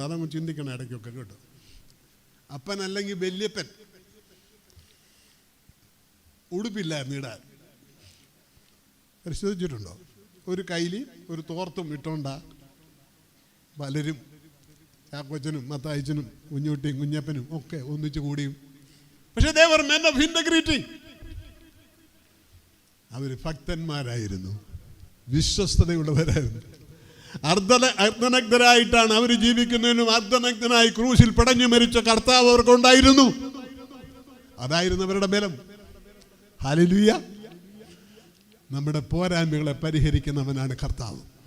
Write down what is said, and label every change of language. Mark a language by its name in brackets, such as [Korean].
[Malayalam] അതങ്ങ് ചിന്തിക്കണം ഇടയ്ക്കൊക്കെ കേട്ടോ. അപ്പൻ അല്ലെങ്കിൽ വല്യപ്പൻ ഉടുപ്പില്ലായിരുന്നു ഇടാൻ. പരിശോധിച്ചിട്ടുണ്ടോ? ഒരു കൈലി ഒരു തോർത്തും ഇട്ടോണ്ട പലരും, ചാക്കോച്ചനും മത്തായിച്ചനും കുഞ്ഞുട്ടിയും കുഞ്ഞപ്പനും ഒക്കെ ഒന്നിച്ചു കൂടിയും. [English] പക്ഷെ they were men of integrity. [Malayalam] അവർ ഭക്തന്മാരായിരുന്നു, വിശ്വസ്തതയുള്ളവരായിരുന്നു. അർദ്ധനഗ്നരായിട്ടാണ് അവർ ജീവിക്കുന്നതിനും അർദ്ധനഗ്നനായി ക്രൂശിൽ പടഞ്ഞു മരിച്ച കർത്താവ് അവർക്കുണ്ടായിരുന്നു. അതായിരുന്നു അവരുടെ ബലം. ഹല്ലേലൂയ. നമ്മുടെ പോരായ്മകളെ പരിഹരിക്കുന്നവനാണ് കർത്താവ്.